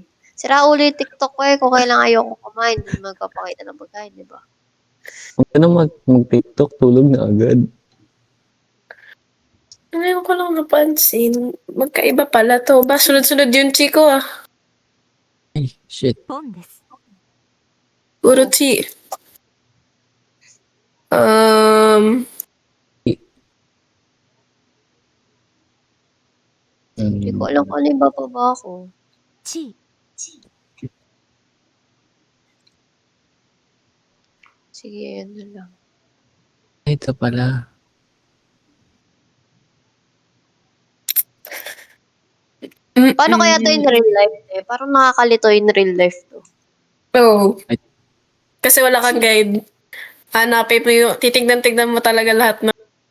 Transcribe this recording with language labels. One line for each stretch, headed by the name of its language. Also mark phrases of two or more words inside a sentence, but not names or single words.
Filipino: Sira ulo yung TikTok ko eh. Kung kailang ayoko kumain, hindi magpapakita ng pagkain, di ba? Huwag ka na mag-TikTok, tulog na agad. Ngayon ko lang napansin. Magkaiba pala to. Ba, sunod-sunod yung chiko ah. Ay, shit.
Japanese: ポンです。
Filipino: Puro chi. Hindi ko alam kung ano yung bababa ko.
Japanese: チー。
Filipino: Sige, yan na lang. Ay, ito pala. Paano kaya to
English: in real life
Filipino: eh? Parang nakakalito
English: in real life
Filipino: to. Oo. Ay. Kasi wala kang guide. Hanapin mo yung, titignan-tignan mo talaga lahat na.